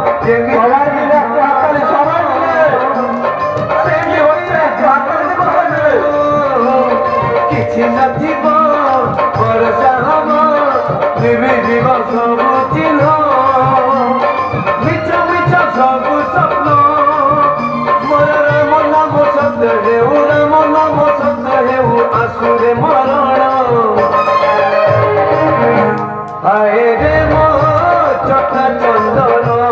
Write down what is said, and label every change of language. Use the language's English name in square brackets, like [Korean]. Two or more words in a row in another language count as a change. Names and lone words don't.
[Bangla] সবাই মিলে একটু হাততালি, সবাই মিলে সে কি হচ্ছে একটু হাততালি দেবো সবাই মিলে। [Odia] କିଛି ନଥିବ ଭରସା ହବ ନିଭିଯିବ ସବୁ ଚିହ୍ନ ମିଛ ମିଛ ସବୁ ସ୍ୱପ୍ନ ମୋର ରାମ ନାମ ସତ୍ୟ ହେଉ ରାମ ନାମ ସତ୍ୟ ହେଉ ଆସୁରେ ମରଣ ହାଏ ରେ ମୋ ଚକା ଚନ୍ଦନ